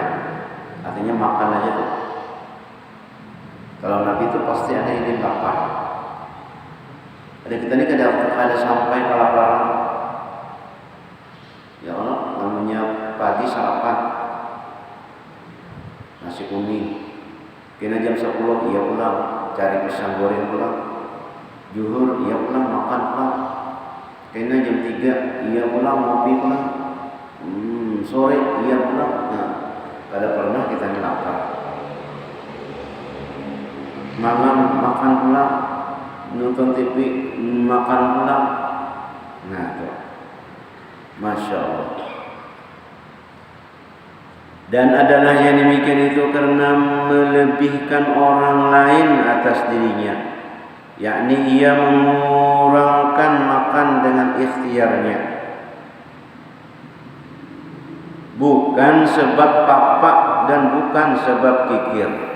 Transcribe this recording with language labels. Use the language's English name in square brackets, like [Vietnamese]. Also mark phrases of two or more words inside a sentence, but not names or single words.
[Banjar] Artinya makan aja tuh. Kalau Nabi itu pasti ada yang lapar. Ada kita ini kada sampai kelaparan. [Arabic] يا الله, [Banjar] namanya pagi sarapan nasi kuning. Kena jam 10 ia pulang cari pisang goreng pulang. Zuhur ia pulang makan pulang. Kena jam 3 ia pulang ngopi pulang. Sore ia pulang. Nah, kada pernah kita lapar. Malam makan pulang, nonton TV makan pulang. Nah, tuh. [Arabic] ما شاء الله. [Indonesian] Dan adalah yang demikian itu karena melebihkan orang lain atas dirinya, yakni ia mengurangkan makan dengan ikhtiarnya, bukan sebab papak dan bukan sebab kikir.